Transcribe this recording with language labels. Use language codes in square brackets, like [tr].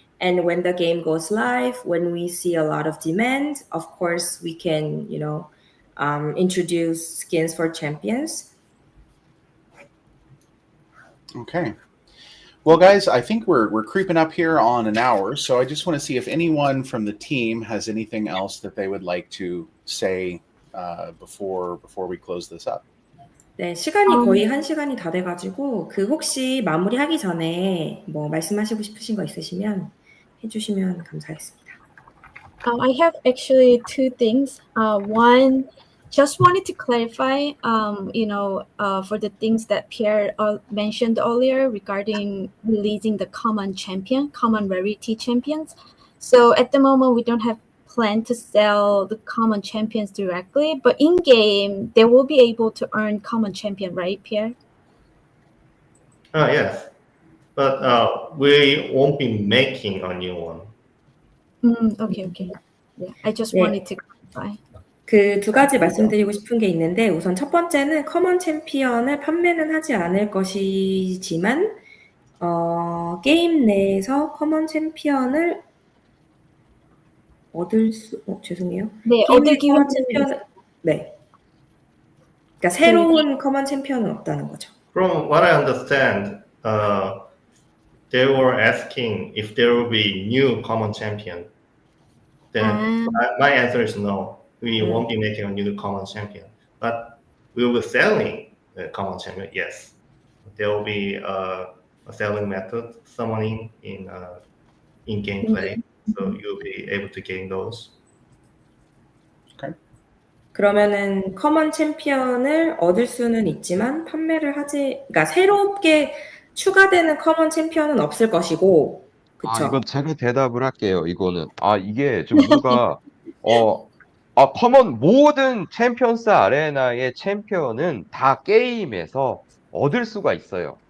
[en] And when the game goes live, when we see a lot of demand, of course, we can, introduce skins for champions. Okay. Well, guys, I think we're creeping up here on an hour, so I just want to see if anyone from the team has anything else that they would like to say before we close this up. [ko] 네, 시간이 거의 1시간이 다 돼가지고 혹시 마무리하기 전에 뭐 말씀하시고 싶으신 거 있으시면 해주시면 감사하겠습니다. [en] I have actually two things. One, just wanted to clarify, for the things that Pierre mentioned earlier regarding releasing the common rarity champions. So at the moment, we don't have plan to sell the common champions directly, but in game they will be able to earn common champion, right, Pierre? Yes, but we won't be making a new one. Okay. Yeah, I just [ko] 네. [en] wanted to clarify. [ko] 그 두 가지 말씀드리고 싶은 게 있는데 우선 첫 번째는 커먼 챔피언을 판매는 하지 않을 것이지만 게임 내에서 커먼 챔피언을 얻을 수 죄송해요. 네, 게임 내 위해서는 챔피언을 네. 그러니까 새로운 커먼 챔피언은 없다는 거죠. [en] From what I understand, they were asking if there will be new common champion. Then my answer is no. We won't be making a new common champion, but we will be selling the common champion. Yes, there will be a selling method, summoning in gameplay, so you'll be able to gain those. [ko] 그러면은 커먼 챔피언을 얻을 수는 있지만 판매를 하지, 그러니까 새롭게 추가되는 커먼 챔피언은 없을 것이고, 그쵸? 이건 제가 대답을 할게요. 이거는 이게 좀 뭔가 커먼 모든 챔피언스 아레나의 챔피언은 다 게임에서 얻을 수가 있어요.